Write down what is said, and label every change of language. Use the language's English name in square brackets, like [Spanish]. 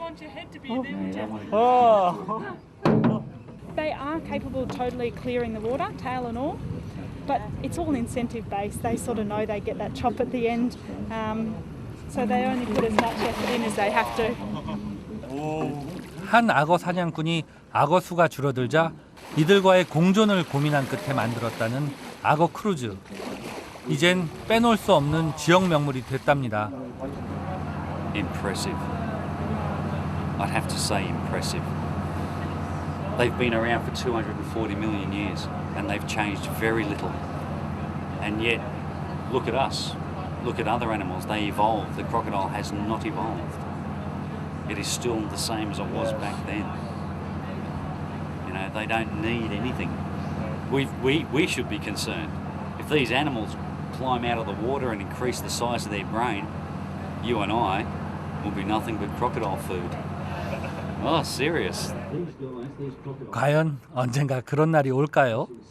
[English] Want your head to be there. Oh. They are capable of totally clearing the water, tail and all, but it's all incentive based. They sort of know they get that chop at the end. so they only put as much effort in as they have to. [Korean] 한 악어 사냥꾼이 악어 수가 줄어들자 이들과의 공존을 고민한 끝에 만들었다는 악어 크루즈. 이젠 빼놓을 수 없는 지역 명물이 됐답니다. [English] Impressive. I'd have to say impressive. They've been around for 240 million years and they've changed very little. And yet, look at us. Look at other animals. They evolved. The crocodile has not evolved. It is still the same as it was back then. You know, they don't need anything. We should be concerned. If these animals climb out of the water and increase the size of their brain, you and I will be nothing but crocodile food. Oh, serious. [Korean] 과연 언젠가 그런 날이 올까요?